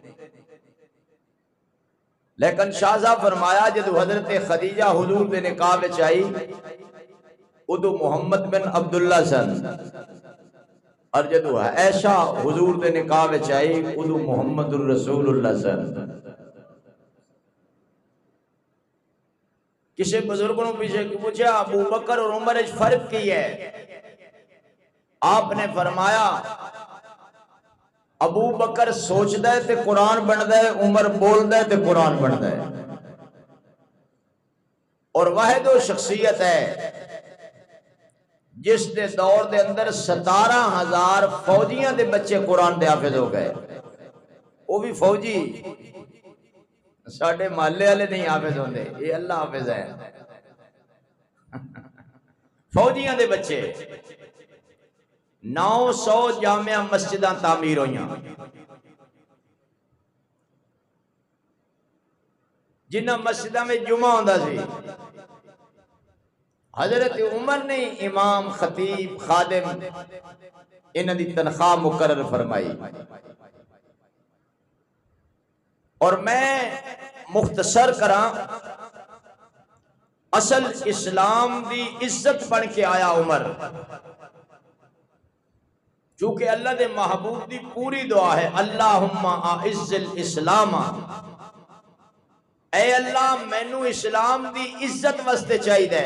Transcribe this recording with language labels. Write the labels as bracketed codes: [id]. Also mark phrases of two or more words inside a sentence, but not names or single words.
[pa] لیکن شاہ صاحب فرمایا جدو حضرت خدیجہ حضور دے نکاح وچ آئی ادو محمد بن عبداللہ سن، اور جدو عائشہ حضور دے نکاح وچ آئی ادو [ar] محمد الرسول اللہ [pa] سن. کسی بزرگوں نے پیچھے پوچھا ابو بکر اور عمر وچ فرق کی ہے؟ آپ نے فرمایا ابو بکر سوچدا ہے تے قرآن بندا ہے، عمر بولدا ہے تے قرآن بندا ہے. اور واحد و شخصیت ہے جس دے دور دے اندر 17,000 فوجیاں دے بچے قرآن دے حافظ ہو گئے. وہ بھی فوجی، ساڑھے محلے والے نہیں حافظ ہوندے، یہ اللہ حافظ ہے. فوجیاں دے بچے 900 جامعہ مسجداں تعمیر ہوئیاں، جنہ مسجداں میں جمعہ ہوندا سی حضرت عمر نے امام خطیب خادم انہاں دی تنخواہ مقرر فرمائی. اور میں مختصر کراں اصل اسلام دی عزت بن کے آیا عمر، چونکہ اللہ دے محبوب دی پوری دعا ہے [ar] اللہم اعز الاسلام، [pa] اے اللہ مینو اسلام دی عزت واسطے چاہیے.